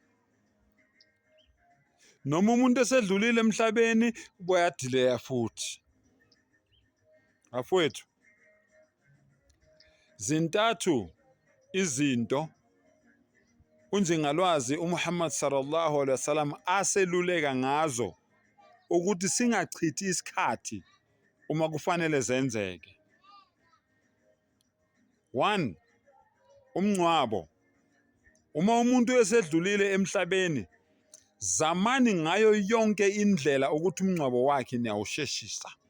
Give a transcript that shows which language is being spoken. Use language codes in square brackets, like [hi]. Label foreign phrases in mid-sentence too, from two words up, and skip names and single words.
[zu] Noma umuntu esedlulile emhlabeni bayadileya futhi. Bafowethu, zintathu izinto unjengalwazi uMuhammad [ar] صلى الله عليه وسلم [zu] aseluleka ngazo ukuthi singachithi isikhathi uma kufanele zenzeke. 1, umncwabo. Uma umuntu esedlulile emhlabeni, zamani ngayo yonke indlela ukuthi umncwabo wakhe niyawusheshisa.